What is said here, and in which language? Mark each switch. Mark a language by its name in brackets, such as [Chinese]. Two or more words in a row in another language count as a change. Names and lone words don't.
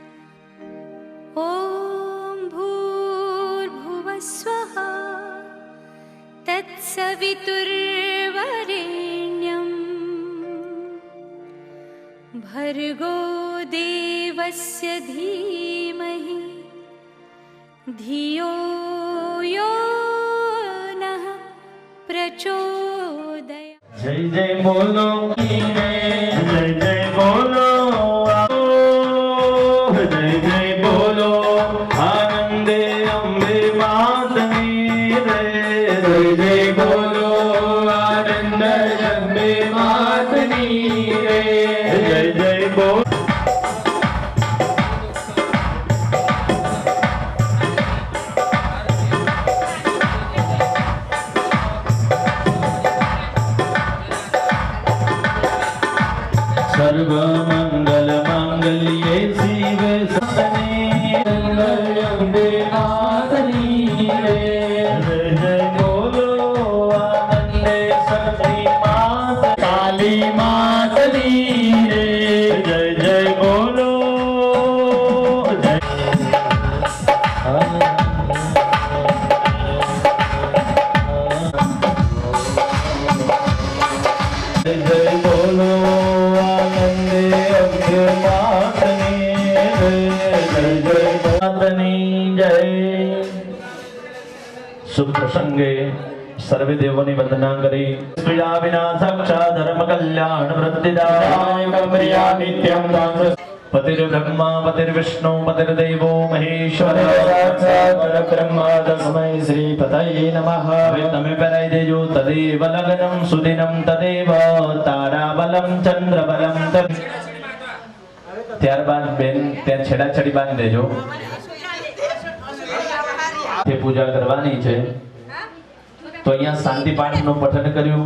[Sanskrit] ॐ भूर्भुवः स्वः तत्सवितुर्वरेण्यम् भर्गो देवस्य धीमहि धियो यो नः प्रचोदयात्। [Gujarati] જય જય બોલો જય જય બોલો જય જય બોલો આનંદે અંબે માતની રે। જય જય બોલો આનંદ અંબે માતની રે। જય જય બોલો [Sanskrit] सर्व मंगल मांगल्ये शिवे [Gujarati] સદને અંબે માતની રે। જય જય બોલો આનંદે સતી માત કાલી માતની રે। જય જય બોલો જય જય બોલો આનંદે અભ્ય માતની રે। જય જય માતની જય। શુભ પ્રસંગે સર્વે દેવોની વંદના કરી। [Sanskrit] पीड़ा विनाशक्षा धर्म कल्याण वृद्धिदायक प्रिया नित्यं दास। पतिर्ब्रह्मा पतिर्विष्णु पतिर्देवो महेश्वर साक्षात् परब्रह्म तस्मै श्रीपतये नमः। [Gujarati] તમે પહેરાઈ દેજો [Sanskrit] तदेव लग्नम सुदिनम तदेव ताराबलम चंद्रबलम। [Gujarati] ત્યારબાદ બેન ત્યાં છેડાછડી બાંધી દેજો, તે પૂજા કરવાની છે। તો અહીંયા શાંતિ પાઠનું પઠન કર્યું।